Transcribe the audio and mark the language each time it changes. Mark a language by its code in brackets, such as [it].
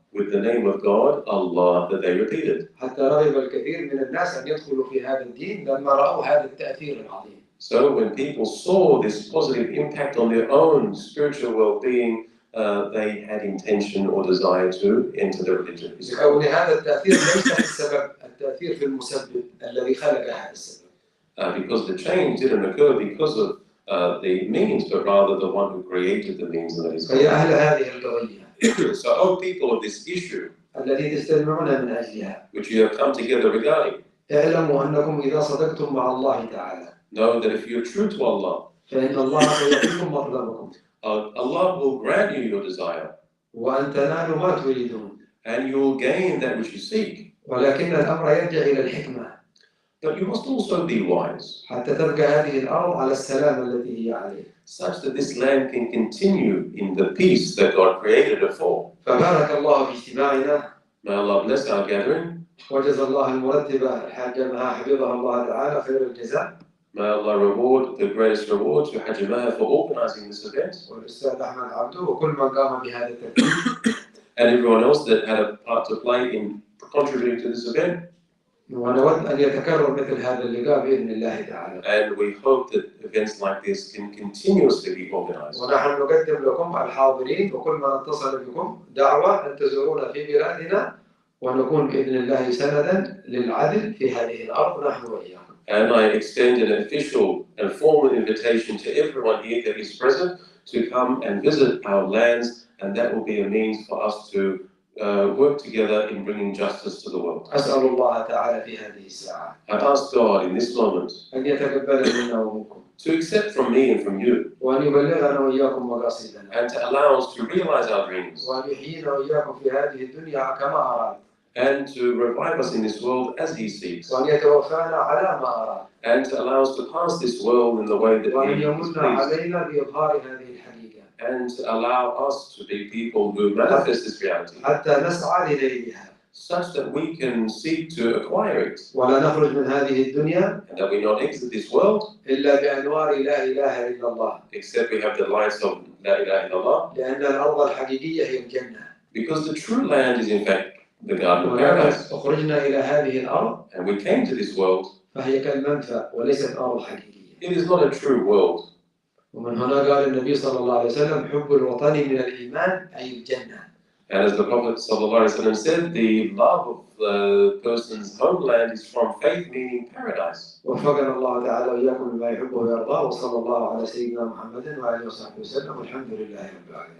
[en] With the name of God, Allah, that they repeated. [ar] حتى رغب الكثير من الناس أن يدخلوا في هذا الدين لما رأوا هذا التأثير العظيم. [en] So when people saw this positive impact on their own spiritual well-being they had intention or desire to enter the religion. [ar] لكون هذا التأثير ليس في السبب، التأثير في المسبب الذي خلق هذا السبب. [en] Because the change didn't occur because of the means, but rather the one who created the means, and that is [ar] فيا أهل هذه القضية [en] So, oh people of this issue, [ar] التي تجتمعون من أجلها، [en] which you have come together regarding, [ar] اعلموا أنكم إذا صدقتم مع الله تعالى [en] know that if you're true to Allah, [ar] فإن الله سيعطيكم مطلبكم [en] Allah will grant you your desire, [ar] وأن تنالوا ما تريدون. [en] and you will gain that which you seek. [ar] ولكن الأمر يرجع إلى الحكمة. [en] But you must also be wise, [ar] حتى تبقى هذه الأرض على السلام التي هي عليه. [en] such that this land can continue in the peace that God created it for. [ar] فبارك الله في اجتماعنا. [en] May Allah bless our gathering. [ar] وجزا الله المرتبة الحاجة مها حفظها الله تعالى خير الجزاء. [en] May Allah reward the greatest reward to Hajj Maha for organizing this event. [ar] والأستاذ أحمد عبده وكل من قام بهذا الترتيب. [en] And everyone else that had a part to play in contributing to this event. [ar] ونود أن يتكرر مثل هذا اللقاء بإذن الله تعالى. [en] And we hope that events like this can continuously be organized. [ar] ونحن نقدم لكم الحاضرين وكل من اتصل بكم دعوة أن تزورونا في بلادنا ونكون بإذن الله سندا للعدل في هذه الأرض نحن وإياكم. [en] And I extend an official and formal invitation to everyone here that is present to come and visit our lands, and that will be a means for us to work together in bringing justice to the world. [ar] أسأل الله تعالى في هذه الساعة [en] I ask God in this moment [ar] أن يتقبل منا ومنكم [en] to accept from me and from you, [ar] وأن يبلغنا وإياكم مقاصدنا [en] and to allow us to realize our dreams, [ar] وأن يحيينا وإياكم في هذه الدنيا كما أراد [en] and to revive us in this world as He seeks, [ar] وأن يتوفانا على ما أراد [en] and to allow us to pass this world in the way that [ar] وأن [en] He is [ar] يمن [en] pleased, [ar] علينا بإظهار هذه الحقيقة [en] and to allow us to be people who manifest this reality, [ar] حتى نسعى لنيلها [en] such that we can seek to acquire it, [ar] ولا نخرج من هذه الدنيا [en] and that we not exit this world [ar] إلا بأنوار لا إله إلا الله [en] except we have the lights of [ar] La ilaha illallah, لأن الأرض الحقيقية هي الجنة [en] because the true land is in fact the garden of paradise, [ar] أخرجنا إلى هذه الأرض [en] and we came to this world. [ar] فهي كالمنفى وليست أرض حقيقية. [en] It is not a true world. [ar] ومن هنا قال النبي صلى الله عليه وسلم حب الوطن من الإيمان أي الجنة. [en] And as the Prophet ﷺ said, the love of the person's homeland is from faith, meaning paradise. [ar] وفقنا الله تعالى وإياكم بما يحبه ويرضاه وصلى الله على سيدنا محمد وآله وصحبه وسلم والحمد لله رب العالمين.